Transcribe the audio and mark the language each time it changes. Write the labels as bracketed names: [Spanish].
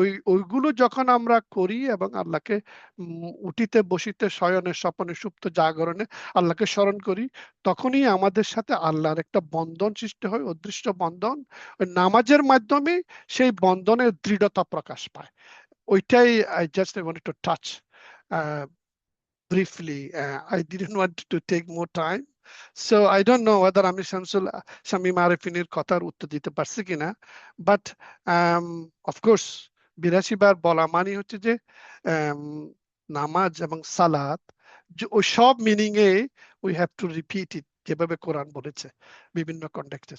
[Bangla] ওইগুলো যখন আমরা করি এবং আল্লাহকে উঠিতে বসিতে শয়নে স্বপনে সুপ্ত জাগরণে আল্লাহকে স্মরণ করি, তখনই আমাদের সাথে আল্লাহর একটা বন্ধন সৃষ্টি হয়, অদৃশ্য বন্ধন। ওই নামাজের মাধ্যমে সেই বন্ধনের দৃঢ়তা প্রকাশ পায়। ওইটাই [English] I just wanted to touch briefly. I didn't want to take more time. So I don't know whether [Bangla] আমি শামীম আরেফিনের কথার উত্তর দিতে পারছি কিনা, বাট অফকোর্স 82 বার বলা মানে হচ্ছে যে um, নামাজ এবং সালাত, ওই সব meaning A [English] we have to repeat it, [Bangla] যেভাবে কোরআন বলেছে বিভিন্ন কন্টেক্সটে।